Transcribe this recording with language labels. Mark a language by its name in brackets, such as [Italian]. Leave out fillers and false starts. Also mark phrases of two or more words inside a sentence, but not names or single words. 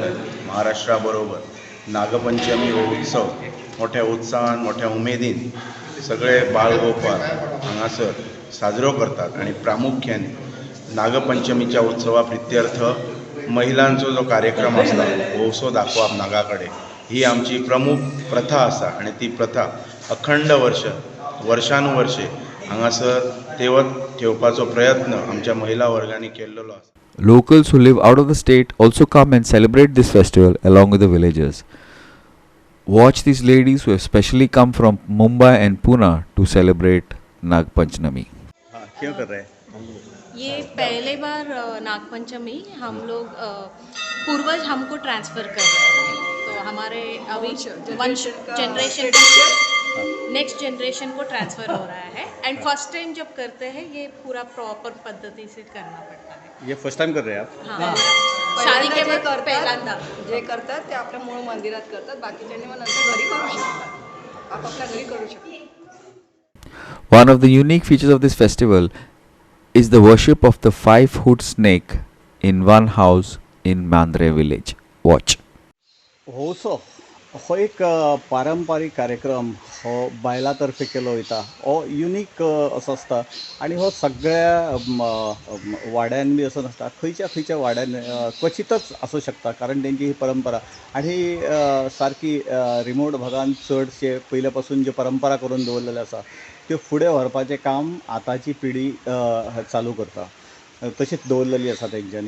[Konkani] महाराष्ट्रा बरोबर नागपंचमी हो उत्सव मोठ्या उत्साहान मोठ्या उमेदीन सगळे बाळगोपाल हांगासर साजरो करतात आणि प्रामुख्यान नागपंचमीच्या उत्सवा प्रित्यर्थ महिलांचो जो कार्यक्रम आसता वोवसो दाखोवप नागा कडेन ही आमची प्रमुख प्रथा आसा आणि ती प्रथा अखंड वर्षानुवर्षे हांगासर तेवत ठेवपाचो प्रयत्न आमच्या महिला वर्गांनी केल्लो आसा. [English] Locals who live out of the state also come and celebrate this festival along with the villagers. Watch these ladies who have specially come from Mumbai and Pune to celebrate Nag Panchmi. [Hindi] हाँ, क्यों कर रहे हैं? ये पहले बार नागपंचमी हम लोग पूर्वज हमको ट्रांसफ़र कर रहे हैं, तो हमारे अभी वंश [English] generation next generation [Hindi] को ट्रांसफ़र हो रहा है [English] and first time [Hindi] जब करते हैं ये पूरा प्रॉपर पद्धति से करना पड़ता है. ये [English] first time [Hindi] कर रहे हैं आप? हाँ, शादी के बाद पहिल्यांदा [Marathi] जे करतात ते आपल्या मूळ मंदिरात करतात, बाकीच्यांनी मग नंतर घरी करू शकतात, आपापल्या घरी करू शकतात. [English] One of the unique features of this festival is the worship of the 5-foot snake in one house in Mandre village. Watch. [Konkani] हो एक पारंपारीक कार्यक्रम हो बायलांतर्फे केलो वयता. हो युनीक असो आसता आनी हो सगळ्या वाड्यान बी असो नासता. खंयच्या वाड्यान क्वचितच आसूं शकता, कारण तेंची ही परंपरा आनी सारकी रिमोट भागान चडशे पयले पासून ज्यो परंपरा करून दवरलेल्यो आसा त्यो फुडें व्हरपाचें काम आतांची पिढी चालू करता, तशीच दवरलेली आसा तेंच्यांनी.